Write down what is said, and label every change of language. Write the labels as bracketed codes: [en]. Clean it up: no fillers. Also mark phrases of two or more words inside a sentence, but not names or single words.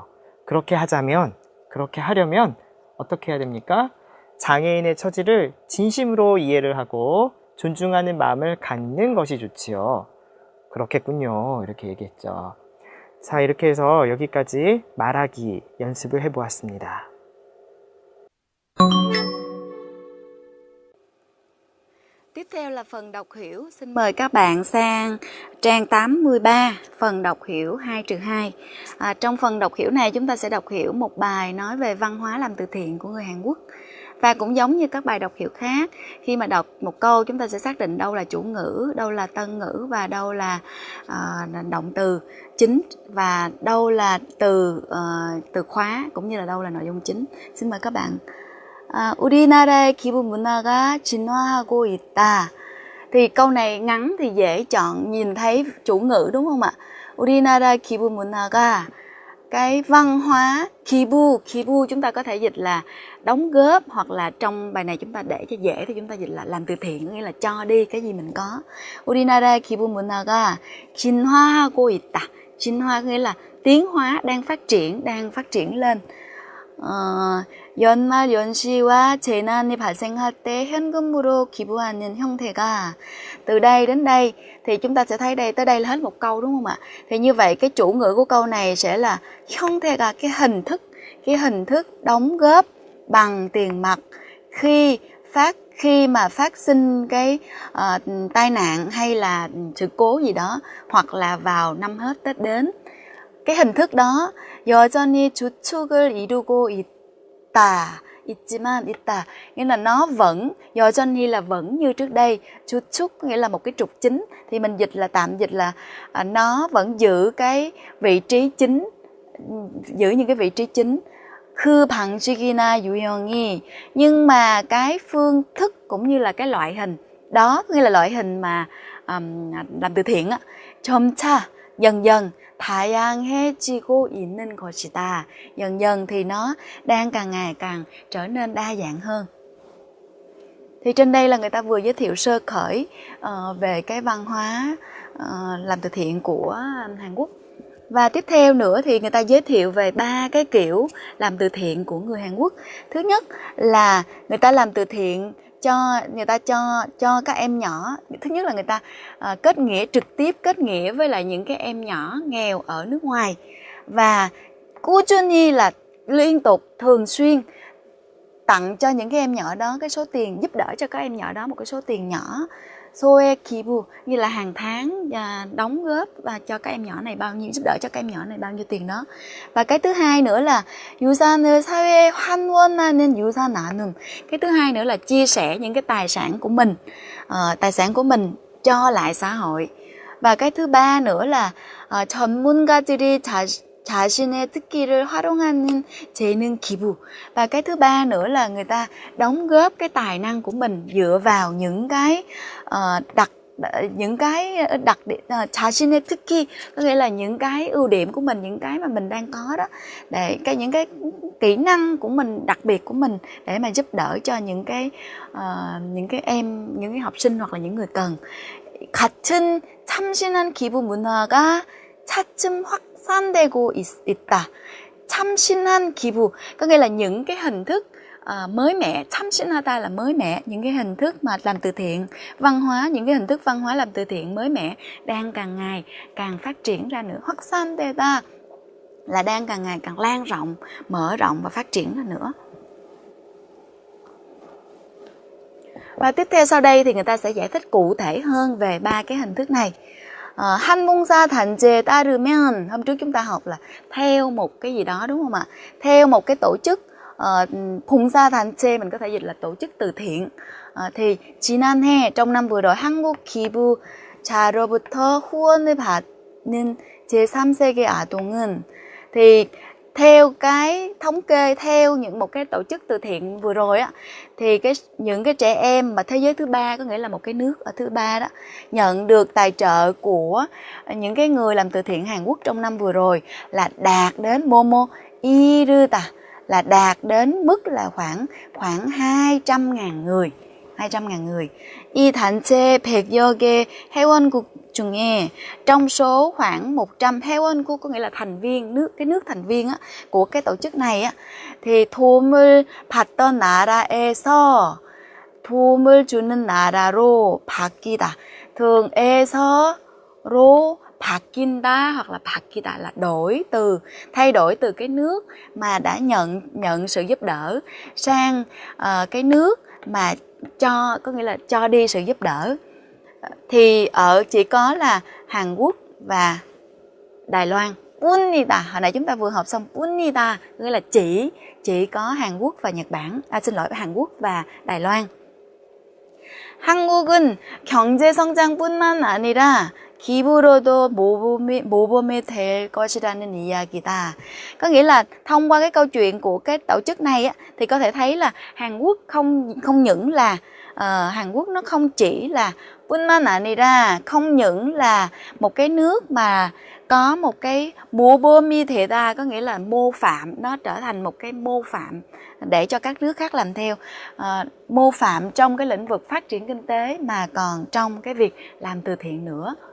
[ko] 그렇게 하려면 어떻게 해야 됩니까? 장애인의 처지를 진심으로 이해를 하고 존중하는 마음을 갖는 것이 좋지요. 그렇겠군요. 이렇게 얘기했죠. 자, 이렇게 해서 여기까지 말하기 연습을 해보았습니다. [vi] Tiếp theo là phần đọc hiểu. Xin mời các bạn sang trang 83, phần đọc hiểu 2-2. Trong phần đọc hiểu này chúng ta sẽ đọc hiểu một bài nói về văn hóa làm từ thiện của người Hàn Quốc. Và cũng giống như các bài đọc hiểu khác, khi mà đọc một câu chúng ta sẽ xác định đâu là chủ ngữ, đâu là tân ngữ và đâu là động từ chính và đâu là từ khóa cũng như là đâu là nội dung chính. Xin mời các bạn. [ko] 우리나라의 기부 문화가 진화하고 있다. [vi] Thì câu này ngắn thì dễ chọn nhìn thấy chủ ngữ đúng không ạ? [ko] 우리나라 기부 문화가 [vi] cái văn hóa kibu chúng ta có thể dịch là đóng góp, hoặc là trong bài này chúng ta để cho dễ thì chúng ta dịch là làm từ thiện, nghĩa là cho đi cái gì mình có. [ko] 우리나라의 기부 문화가 진화하고 있다. [vi] 진화 nghĩa là tiến hóa, đang phát triển lên. [ko] 연말 연시와 재난이 발생할 때 현금으로 기부하는 형태가, [vi] từ đây đến đây thì chúng ta sẽ thấy đây, tới đây là hết một câu đúng không ạ? Thì như vậy cái chủ ngữ của câu này sẽ là 형태가, cái hình thức đóng góp bằng tiền mặt khi mà phát sinh cái tai nạn hay là sự cố gì đó, hoặc là vào năm hết Tết đến. Cái hình thức đó [ko] 여전히 주축을 이루고 있지만 있다, [vi] nghĩa là nó vẫn, 여전히 là vẫn như trước đây, 주축 nghĩa là một cái trục chính, thì mình dịch là tạm dịch là nó vẫn giữ cái vị trí chính, giữ những cái vị trí chính. [ko] 그 방식이나 유형이, [vi] nhưng mà cái phương thức cũng như là cái loại hình đó, nghĩa là loại hình mà làm từ thiện á, 점차 dần dần [ko] 다양해지고 있는 것이다. [vi] Dần dần thì nó đang càng ngày càng trở nên đa dạng hơn. Thì trên đây là người ta vừa giới thiệu sơ khởi về cái văn hóa làm từ thiện của Hàn Quốc. Và tiếp theo nữa thì người ta giới thiệu về 3 cái kiểu làm từ thiện của người Hàn Quốc. Thứ nhất là người ta làm từ thiện cho các em nhỏ. Thứ nhất là người ta trực tiếp kết nghĩa với lại những cái em nhỏ nghèo ở nước ngoài, và 꾸준히 là liên tục, thường xuyên tặng cho những cái em nhỏ đó cái số tiền, giúp đỡ cho các em nhỏ đó một cái số tiền nhỏ. [ko] 소액 기부 [vi] như là hàng tháng đóng góp và cho các em nhỏ này bao nhiêu, giúp đỡ cho các em nhỏ này bao nhiêu tiền đó. Và cái thứ hai nữa là [ko] 유산을 사회에 환원하는 유산 나눔. [vi] Cái thứ hai nữa là chia sẻ những cái tài sản của mình cho lại xã hội. Và cái thứ ba nữa là [ko] 전문가들이 자신의 특기를 활용하는 재능 기부. [vi] Và cái thứ ba nữa là người ta đóng góp cái tài năng của mình dựa vào những cái [ko] 자신의 특기, [vi] có nghĩa là những cái ưu điểm của mình, những cái mà mình đang có đó, để những cái kỹ năng của mình, đặc biệt của mình, để mà giúp đỡ cho những cái em, những cái học sinh hoặc là những người cần. [ko] 같은 참신한 기부 문화가 차츰 확산되고 있다. 참신한 기부 [vi] có nghĩa là những cái hình thức mới mẻ, 참신하다 là mới mẻ, những cái hình thức mà làm từ thiện, văn hóa, những cái hình thức văn hóa làm từ thiện mới mẻ đang càng ngày càng phát triển ra nữa. 확산되다 là đang càng ngày càng lan rộng, mở rộng và phát triển ra nữa. Và tiếp theo sau đây thì người ta sẽ giải thích cụ thể hơn về 3 cái hình thức này. [ko] 한봉사 단체에 따르면, [vi] hôm trước chúng ta học là theo một cái gì đó đúng không ạ? Theo một cái tổ chức, [ko] 봉사 단체 [vi] mình có thể dịch là tổ chức từ thiện. Thì 지난해 trong năm vừa rồi, [ko] 한국 기부자로부터 후원을 받는 제3세계 아동은, [vi] thì theo cái thống kê, theo một cái tổ chức từ thiện vừa rồi á, thì những cái trẻ em mà thế giới thứ ba, có nghĩa là một cái nước ở thứ ba đó, nhận được tài trợ của những cái người làm từ thiện Hàn Quốc trong năm vừa rồi là đạt đến 이르다, là đạt đến mức là khoảng 200.000 người. 200.000 người. [ko] 이 단체 100여 개 회원국 중에 [vi] trong số khoảng 100 회원국, có nghĩa là thành viên, cái nước thành viên á, của cái tổ chức này á, thì [ko] 도움을 받던 나라에서 도움을 주는 나라로 바뀌다. [vi] Thường [ko] 에서로 바뀐다 [vi] hoặc là 바뀌다 là thay đổi từ cái nước mà đã nhận sự giúp đỡ sang cái nước mà có nghĩa là cho đi sự giúp đỡ. Thì chỉ có là Hàn Quốc và Đài Loan. 뿐이다, hồi nãy chúng ta vừa học xong 뿐이다, nghĩa là chỉ có Hàn Quốc và Nhật Bản, Hàn Quốc và Đài Loan. [ko] 한국은 경제 성장뿐만 아니라 기부로도 모범이 될 것이라는 이야기다. [vi] Có nghĩa là thông qua cái câu chuyện của cái tổ chức này á, thì có thể thấy là Hàn Quốc không những là Hàn Quốc nó không chỉ là [ko] 뿐만 아니라, [vi] không những là một cái nước mà có một cái [ko] 모범이 되다, [vi] có nghĩa là mô phạm, nó trở thành một cái mô phạm để cho các nước khác làm theo, mô phạm trong cái lĩnh vực phát triển kinh tế mà còn trong cái việc làm từ thiện nữa.